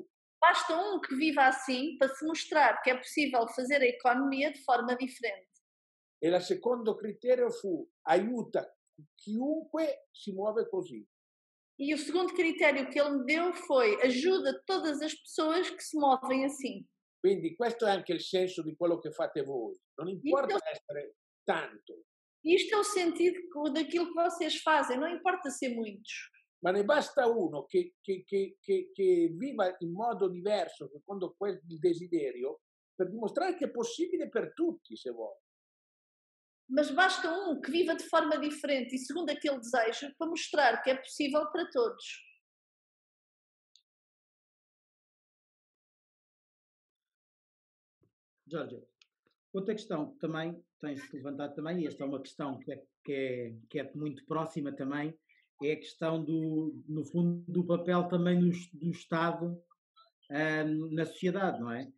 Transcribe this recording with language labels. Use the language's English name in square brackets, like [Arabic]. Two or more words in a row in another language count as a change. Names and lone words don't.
[Portuguese] Basta um que viva assim para se mostrar que é possível fazer a economia de forma diferente. [Italian] E il secondo criterio fu aiuta chiunque si muove così. [Portuguese] E o segundo critério que ele me deu foi ajuda todas as pessoas que se movem assim. [Italian] Quindi questo è anche il senso di quello che fate voi. Non importa essere tanto. [Portuguese] Isto é o sentido daquilo que vocês fazem, não importa ser muitos. [Italian] Ma ne basta uno che viva in modo diverso, secondo quel desiderio, per dimostrare che è possibile per tutti, se vuoi. [Portuguese] Mas basta um que viva de forma diferente e segundo aquele desejo para mostrar que é possível para todos. Jorge, outra questão que também tem-se levantado também, e esta é uma questão que é muito próxima também, é a questão no fundo, do papel também do Estado na sociedade, não é?